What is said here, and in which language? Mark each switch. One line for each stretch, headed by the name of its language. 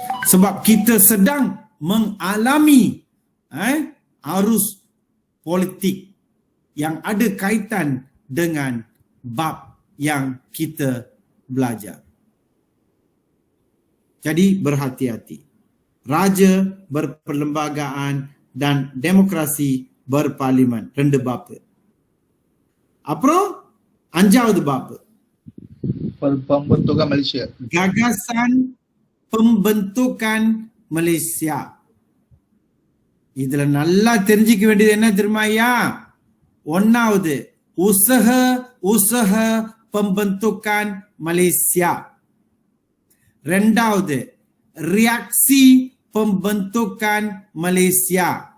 Malay: Sebab kita sedang mengalami arus politik yang ada kaitan dengan bab yang kita belajar. Jadi berhati-hati. Raja berperlembagaan dan demokrasi berparlimen. 2 bab.
Tamil: அப்புறம் 5வது bab.
Malay: Pembentukan Malaysia. Gagasan pembentukan Malaysia.
Tamil: இதுல நல்லா தெரிஞ்சுக்க வேண்டியது என்ன தெரியுமா ஐயா?
Malay: 1வது usaha pembentukan Malaysia. 2வது reaksi pembentukan Malaysia.